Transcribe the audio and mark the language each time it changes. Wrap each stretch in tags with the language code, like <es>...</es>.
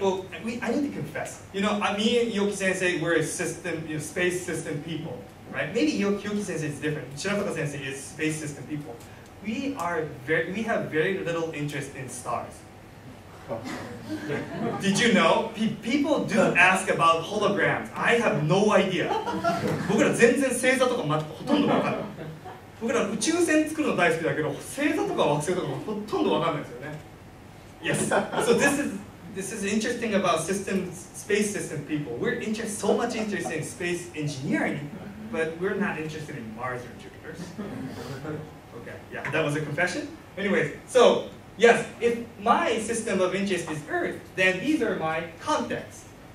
<en>Well, I need to confess. Me and Yoki Sensei, we're a system, space system people, right? Maybe Yoki Sensei is different. Shirafaka Sensei is space system people. We have very little interest in stars. Did you know? People do ask about holograms. I have no idea.</en> <ja>僕ら全然星座とかほとんど分からない。僕ら宇宙船作るの大好きだけど、星座とか惑星とかほとんど分かんないですよね。</ja> <en>Yes. So this is interesting about space system people. We're so much interested in space engineering, but we're not interested in Mars or Jupiter. Okay. Yeah, that was a confession. Anyways, so. Yes, if my system of interest is Earth, then these are my contexts.</en>